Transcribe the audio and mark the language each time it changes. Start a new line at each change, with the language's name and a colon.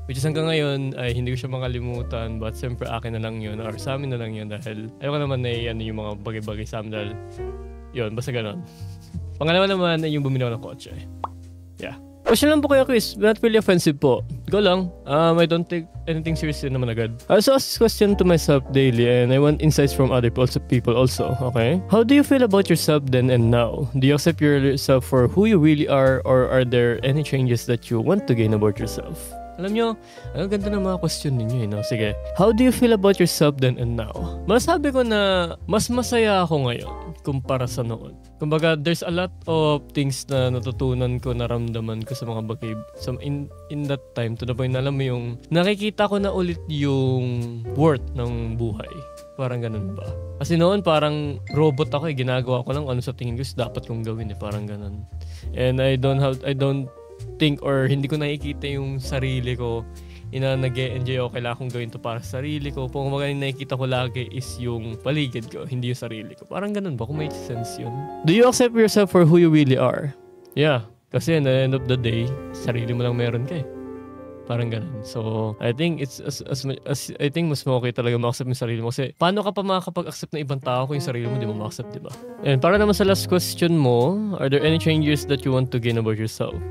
Filipino: Which is hanggang ngayon ay hindi ko siya makalimutan, but siyempre akin na lang yun or sa amin na lang yun dahil ayoko naman na yung mga bagay-bagay sa amin dahil yun, basta ganon. Pangalawa naman ay yung bumili ako ng kotse.
English: Yeah.
Filipino: Question lang po
English: Kuya Chris, not really offensive po. Go lang. I don't take anything seriously naman agad. I also ask this question to myself daily and I want insights from other people also, okay? How do you feel about yourself then and now? Do you accept yourself for who you really are or are there any changes that you want to gain about yourself?
Filipino: Alam nyo, ang ganda ng mga question ninyo eh, no? Sige.
English: How do you feel about yourself then and now?
Filipino: Masabi ko na mas masaya ako ngayon kumpara sa noon. Kumbaga,
English: there's a lot of things
Filipino: na natutunan ko, naramdaman ko sa mga bagay.
English: So, in that time, to the point
Filipino: na alam mo yung nakikita ko na ulit yung worth ng buhay. Parang ganun ba? Kasi noon parang robot ako eh. Ginagawa ko lang ano sa tingin ko dapat kong gawin eh. Parang ganun.
English: And I don't think
Filipino: or hindi ko nakikita yung sarili ko na nag-e-enjoy ako, kailangan kong gawin to para sa sarili ko. Kung mga nakikita ko lagi is yung paligid ko, hindi yung sarili ko. Parang ganun ba? Kung may sense yun.
English: Do you accept yourself for who you really are? Yeah.
Filipino: Kasi
English: at the end of the day,
Filipino: sarili mo lang meron ka eh. Parang ganun.
English: So, I think it's I think
Filipino: mas okay talaga ma-accept yung sarili mo. Kasi, paano ka pa makakapag-accept ng ibang tao kung yung sarili mo di mo ma-accept, di ba? And para naman sa last question mo,
English: are there any changes that you want to gain about yourself?